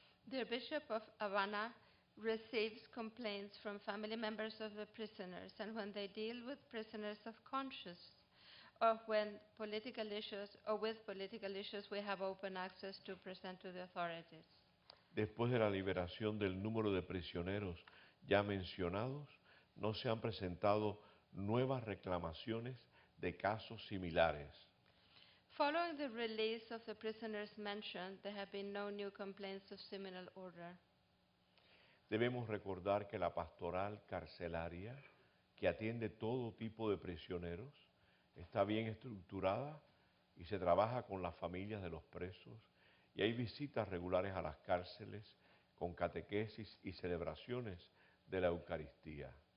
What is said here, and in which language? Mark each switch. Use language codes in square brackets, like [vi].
[en] The Bishop of Havana receives complaints from family members of the prisoners, and when they deal with prisoners of conscience or when political issues or with political issues, we have open access to present to the authorities. [es] Después de la liberación del número de prisioneros ya mencionados, no se han presentado nuevas reclamaciones de casos similares. [en] Following the release of the prisoners mentioned, there have been no new complaints of similar order. [es] Debemos recordar que la pastoral carcelaria, que atiende todo tipo de prisioneros, está bien estructurada y se trabaja con las familias de los presos y hay visitas regulares a las cárceles con catequesis y celebraciones de la Eucaristía.